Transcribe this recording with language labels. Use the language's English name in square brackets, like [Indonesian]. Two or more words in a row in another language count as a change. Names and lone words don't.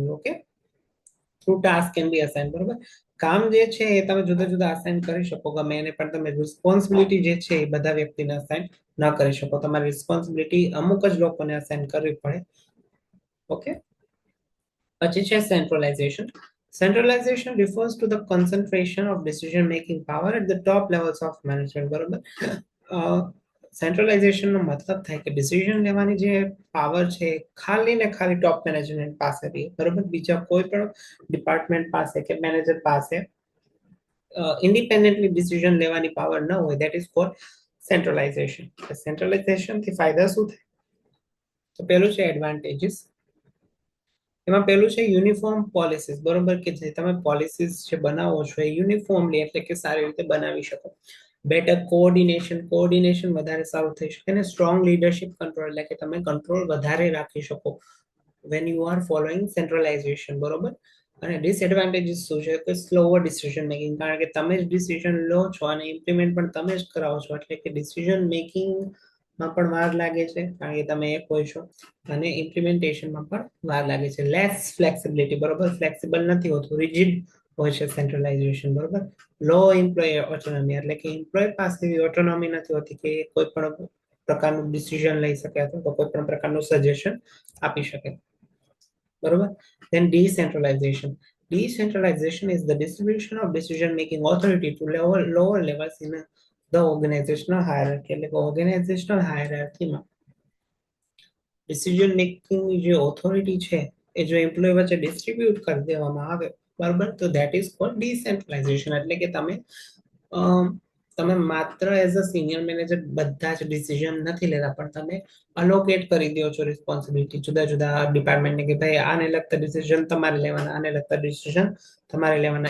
[English] Okay. Through task can be assign. બરોબર. [Gujarati] કામ જે છે એ તમે જુદા જુદા અસાઇન કરી શકો ગમે એને, પણ તમે રિસ્પોન્સિબિલિટી જે છે એ બધા વ્યક્તિને અસાઇન ન કરી શકો. તમારી રિસ્પોન્સિબિલિટી અમુક જ લોકોને અસાઇન કરવી પડે. ઓકે. પછી છે સેન્ટ્રલાઇઝેશન. [English] Centralization refers to the concentration of decision-making power at the top levels of management. [Gujarati] બરોબર. સેન્ટ્રલાઇઝેશન નો મતલબ થાય કે ડિસિઝન લેવાની જે પાવર છે ખાલી ને ખાલી ટોપ મેનેજમેન્ટ પાસે રહી. બરોબર. બીજા કોઈ પણ ડિપાર્ટમેન્ટ પાસે કે મેનેજર પાસે ઇન્ડિપેન્ડન્ટલી ડિસિઝન લેવાની પાવર ન હોય. [English] That is called centralization. [Gujarati] સેન્ટ્રલાઇઝેશન થી ફાયદા શું થાય? તો પેલું છે એડવાન્ટેજીસ. એમાં પેલું છે [English] uniform policies. [Gujarati] બરોબર. કે જે તમે પોલિસીસ જે બનાવો છો એ યુનિફોર્મલી, એટલે કે સારી રીતે બનાવી શકો. [English] better coordination [Gujarati] વધારે સારું થઈ શકે. અને [English] strong leadership control, [Gujarati] એટલે કે તમે કંટ્રોલ વધારે રાખી શકો [English] when you are following centralization. [Gujarati] બરોબર. અને ડિસએડવાન્ટેજીસ શું છે કે [English] slower decision making, [Gujarati] કારણ કે તમે જ ડિસિઝન લો છો અને ઇમ્પ્લિમેન્ટ પણ તમે જ કરાવો છો, એટલે કે [English] decision making [Gujarati] માં પણ વાર લાગે છે કારણ કે તમે એક હોય છો, અને ઇમ્પ્લિમેન્ટેશનમાં પણ વાર લાગે છે. [English] less flexibility. બરોબર. [Gujarati] ફ્લેક્સિબલ નથી હોતું, રિજિડ હોય છે સેન્ટ્રલાઇઝેશન. બરોબર. [English] low employee autonomy, [Gujarati] એટલે કે એમ્પ્લોય પાસે ઓટોનોમી નથી હોતી કે કોઈ પણ પ્રકારનું ડિસિઝન લઈ શકે અથવા કોઈ પણ પ્રકારનું સજેશન આપી શકે. બરોબર. [English] Then decentralization. Decentralization is the distribution of decision making authority to lower levels in the organizational hierarchy. [Gujarati] એટલે કે ઓર્ગેનાઇઝેશનલ હાયરાર્કીમાં [English] decision making [Gujarati] ની જે ઓથોરિટી છે એ જો એમ્પ્લોય વચ્ચે ડિસ્ટ્રીબ્યુટ કરી દેવામાં આવે, બરાબર, તો [English] that is called decentralization. [Gujarati] એટલે કે તમે માત્ર [English] as a senior manager [Gujarati] બધા જ ડિસિઝન નથી લેતા, પણ તમે અલોકેટ કરી દો છો રિસ્પોન્સિબિલિટી જુદા જુદા ડિપાર્ટમેન્ટને કે ભાઈ આને લગતા ડિસિઝન તમારે લેવાના, આને લગતા ડિસિઝન તમારે લેવાના.